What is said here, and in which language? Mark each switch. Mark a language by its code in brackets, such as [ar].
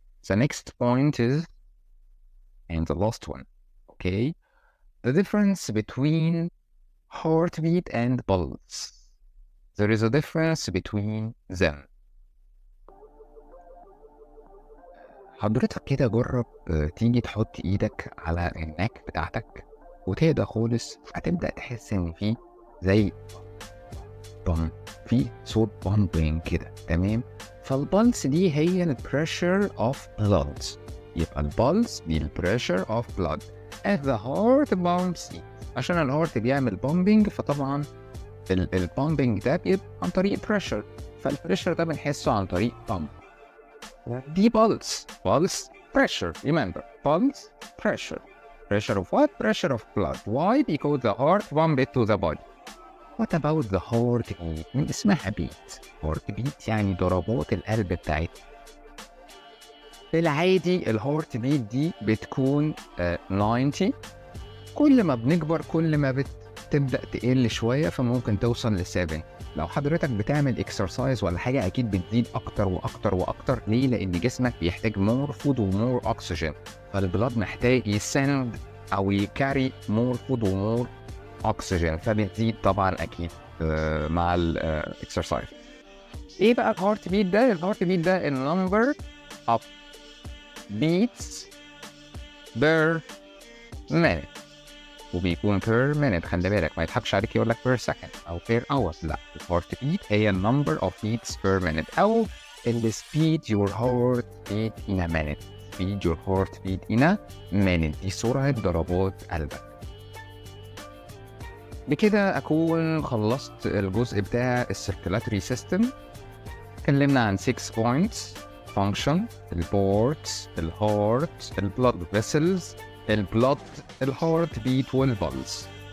[en] The next point is, and the last one, okay, the difference between heartbeat and pulse. There is a difference between them. [ar] حضرتك كده جرب تيجي تحط ايدك على النك بتاعتك وتهدى خالص، هتبدأ تحس ان في زي في صوت بامبينج كده. تمام. فالبلس دي هي البريشر اوف بلاد. يبقى البلس دي البريشر اوف بلاد. [en] as the heart pumps. [ar] عشان الهارت بيعمل بامبينج، فطبعا البامبينج ده بيبقى عن طريق بريشر، فالبريشر ده بنحسه عن طريق بامب. دي pulse pressure. [en] Remember, pulse pressure. Pressure of what? Pressure of blood. Why? Because the heart pumps it to the body. What about the heartbeat? [ar] من اسمها beat. heartbeat يعني ضربات القلب بتاعتنا. في العادي الهارت بيت دي بتكون 90. كل ما بنكبر كل ما بتبدأ تقل شوية، فممكن توصل ل 7. لو حضرتك بتعمل اكسرسايز ولا حاجة أكيد بتزيد أكتر وأكتر وأكتر. ليه؟ لأن جسمك بيحتاج مور فود ومور أكسجين، فالبلاد محتاج يسند أو يكاري مور فود ومور أكسجين، فبتزيد طبعا أكيد مع الاكسرسايز. إيه بقى الهارت بيت ده؟ الهارت بيت ده النمبر [en] of beats per minute، [ar] وبيكون per minute. خلي بالك ما يضحكش عليك يقول لك per second أو per hour. لا، الهارت بيت هي [en] number of beats per minute أو the speed your heart beat in a minute. [ar] speed your heart beat in a minute دي سرعة ضربات قلبك. بكده أكون خلصت الجزء بتاع السيركولاتري سيستم. اتكلمنا عن 6 points: function, البورتس، الهارت، البلاد فيسلز، البلاد، الهارت بيت والبلس.